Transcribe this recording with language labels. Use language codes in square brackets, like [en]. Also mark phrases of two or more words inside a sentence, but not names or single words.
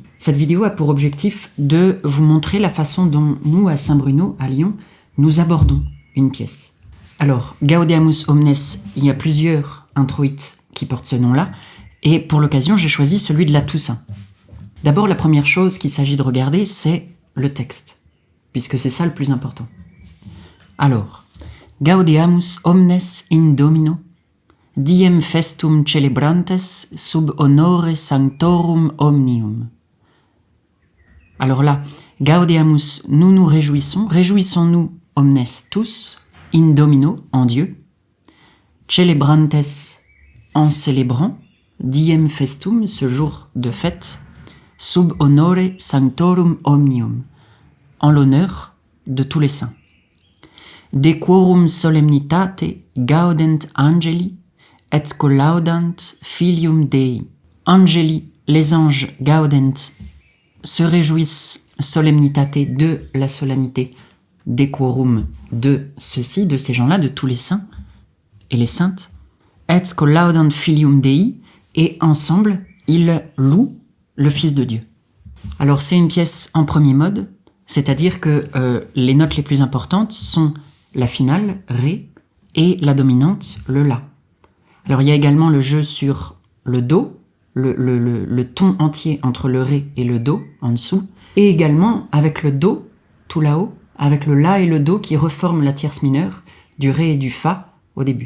[fr] Cette vidéo a pour objectif de vous montrer la façon dont nous, à Saint-Bruno, à Lyon, nous abordons une pièce. Alors, [la] Gaudeamus Omnes, [fr] il y a plusieurs introïtes qui portent ce nom-là, et pour l'occasion, j'ai choisi celui de la Toussaint. D'abord, la première chose qu'il s'agit de regarder, c'est le texte, puisque c'est ça le plus important. Alors, [la] Gaudeamus omnes in Domino, diem festum celebrantes sub honore sanctorum omnium. [fr] Alors là, Gaudeamus, nous nous réjouissons, réjouissons-nous omnes tous, [la] in Domino, [fr] en Dieu, [la] celebrantes, [fr] en célébrant, [la] diem festum, [fr] ce jour de fête, [la] sub honore sanctorum omnium, [fr] en l'honneur de tous les saints. [la] De quorum solemnitate gaudent angeli et collaudant filium Dei. Angeli, [fr] les anges gaudent, se réjouissent solemnitate de la solennité, [la] de quorum [fr] de ceux-ci, de ces gens-là, de tous les saints et les saintes, [la] et collaudant filium Dei, [fr] et ensemble, ils louent le Fils de Dieu. Alors c'est une pièce en premier mode, c'est-à-dire que les notes les plus importantes sont la finale, Ré, et la dominante, le La. Alors il y a également le jeu sur le Do, le ton entier entre le Ré et le Do, en dessous, et également avec le Do, tout là-haut, avec le La et le Do qui reforment la tierce mineure, du Ré et du Fa au début.